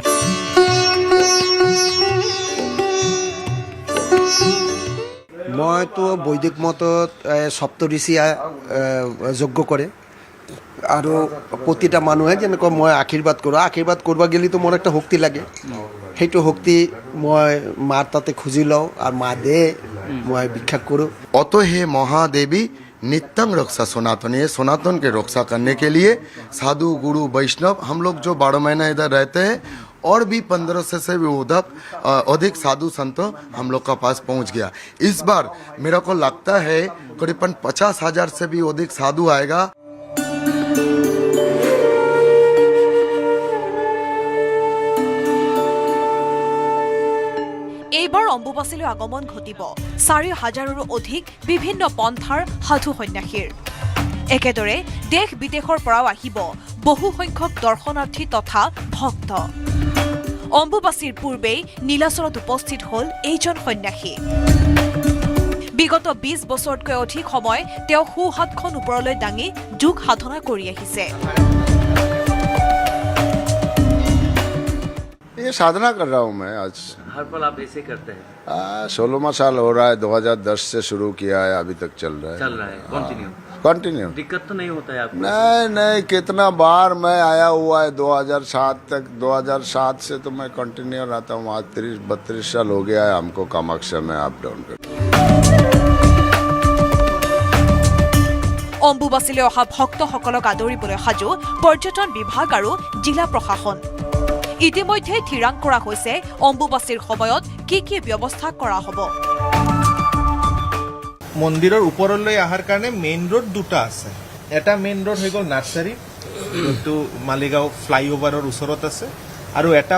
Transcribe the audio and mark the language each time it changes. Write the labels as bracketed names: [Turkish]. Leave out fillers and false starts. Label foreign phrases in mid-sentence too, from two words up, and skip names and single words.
[Assamese] মইতো বৈদিক মতত সপ্তঋষি যজ্ঞ কৰে আৰু প্ৰতিটা মানুহে যেনেকৈ মই আশীৰ্বাদ কৰোঁ আশীৰ্বাদ কৰিব গেলিতো মোৰ একটা শক্তি লাগে সেইটো শক্তি মই মাৰ তাতে খুজি লওঁ আৰু মা দে মই ভিক্ষা কৰোঁ [Hindi] অত হে মহাদেवी नित्यं रक्षा सनातन है सनातन के रक्षा करने के लिए साधु गुरु वैष्णव हम लोग जो 12 महीना इधर रहते हैं और भी 1500 से भी अधिक साधु संत हम लोग का पास पहुंच गया इस बार मेरा को लगता है करीबन 50,000 से भी अधिक साधु आएगा [Assamese] এইবাৰ অম্বুবাচীলৈ আগমন ঘটিব 4,000ৰো অধিক বিভিন্ন পন্থাৰ সাধু সন্যাসীৰ একেদৰে দেশ বিদেশৰ পৰাও আহিব বহু সংখ্যক দৰ্শনাৰ্থী তথা ভক্ত অম্বুবাচীৰ পূৰ্বেই নীলাচলত উপস্থিত হ'ল এইজন সন্যাসী বিগত 20 বছৰতকৈ অধিক সময় তেওঁ সোঁহাতখন ওপৰলৈ দাঙি যোগ সাধনা কৰি আহিছে [Hindi] ये साधना कर रहा हूँ मैं आज हर पल आप ऐसे करते हैं 16वां साल हो रहा है 2010 से शुरू किया है अभी तक चल रहा है कंटिन्यू दिक्कत तो नहीं होता है आपको नहीं कितना बार मैं आया हुआ है 2007 तक 2007 से तो मैं कंटिन्यू रहता हूँ आज 30-32 साल हो गया है हमको कामाख्या में अप डाउन कर [Assamese] অম্বুবাচীলৈ অহা ভক্তসকলক আদৰিবলৈ সাজু পৰ্যটন বিভাগ আৰু জিলা প্ৰশাসন ইতিমধ্যে থিৰাং কৰা হৈছে অম্বুবাচীৰ সময়ত কি কি ব্যৱস্থা কৰা হ'ব মন্দিৰৰ ওপৰলৈ অহাৰ কাৰণে মেইন ৰোড দুটা আছে এটা মেইন ৰোড হৈ গ'ল নাৰ্চাৰী যিটো মালিগাঁও ফ্লাইঅভাৰৰ ওচৰত আছে আৰু এটা